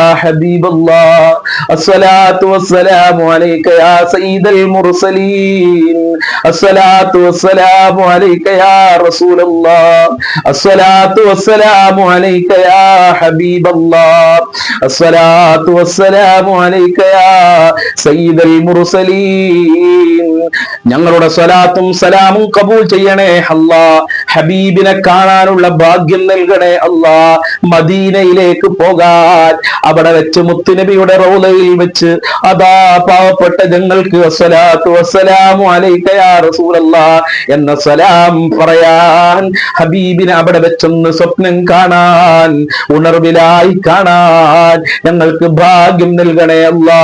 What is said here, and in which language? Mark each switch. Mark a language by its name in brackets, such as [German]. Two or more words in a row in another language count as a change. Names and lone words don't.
[Arabic] حبيب الله الصلاة والسلام عليك يا سيد المرسلين الصلاة والسلام عليك يا رسول الله الصلاة والسلام عليك يا حبيب الله الصلاة والسلام عليك يا سيد المرسلين [Malayalam] ഞങ്ങളുടെ സ്വലാത്തും സലാമും കബൂൽ ചെയ്യണേ അല്ലാ. ഹബീബിനെ കാണാനുള്ള ഭാഗ്യം നൽകണേ അല്ലാ. മദീനയിലേക്ക് പോകാൻ അവിടെ വെച്ച് മുത്തുനബിയുടെ റൗളയിൽ വെച്ച് അതാ പാവപ്പെട്ട ഞങ്ങൾക്ക് [Arabic] الصلاة والسلام عليك يا رسول الله [Malayalam] എന്ന സലാം പറയാൻ, ഹബീബിനെ അവിടെ വെച്ചൊന്ന് സ്വപ്നം കാണാൻ, ഉണർവിലായി കാണാൻ ഞങ്ങൾക്ക് ഭാഗ്യം നൽകണേ അല്ലാ.